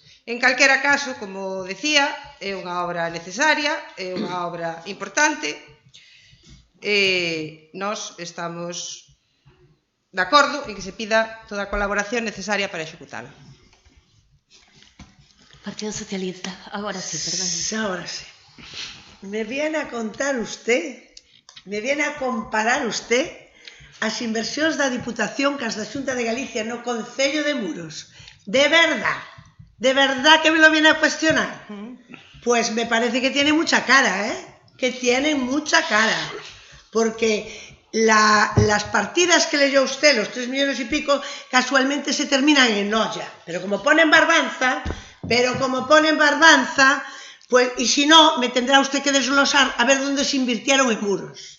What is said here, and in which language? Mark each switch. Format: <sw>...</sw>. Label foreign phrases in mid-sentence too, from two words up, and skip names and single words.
<gl>En calquera caso, como decía, é unha obra necesaria, é unha obra importante, nós estamos de acordo en que se pida toda a colaboración necesaria para executala. Partido Socialista, agora sí, perdón.</gl> <es>Ahora sí. Me viene a contar usted, me viene a comparar usted</es> <gl>as inversións da Diputación cas da Xunta de Galicia no Concello de Muros.</gl> <es>De verdad que me lo viene a cuestionar. Pues me parece que tiene mucha cara, que tiene mucha cara. Porque las partidas que leyó usted, los 3 millones y pico, casualmente se terminan en olla. Pero como ponen Barbanza, pues, y si no, me tendrá usted que desglosar a ver dónde se invirtieron en muros.</es>